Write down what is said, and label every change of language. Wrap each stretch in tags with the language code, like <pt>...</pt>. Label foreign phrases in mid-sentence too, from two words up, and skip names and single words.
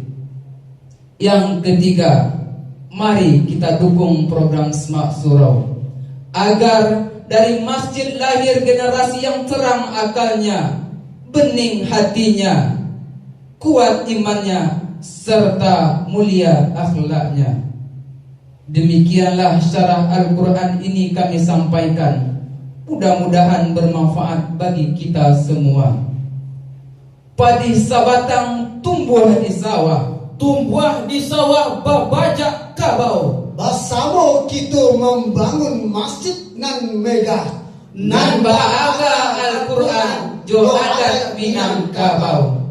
<id>Yang ketiga, mari kita dukung program Smart Surau agar dari masjid lahir generasi yang terang akalnya, bening hatinya, kuat imannya, serta mulia akhlaknya. Demikianlah syarah Al-Quran ini kami sampaikan. Mudah-mudahan bermanfaat bagi kita semua.</id> <min>Padi sabatang tumbuh di sawah, Tumbuh di sawah babajak kabau.</min> <id>Bersama kita membangun masjid nan megah.</id> <min>nan baaga Al-Quran jo adat Minangkabau.</min>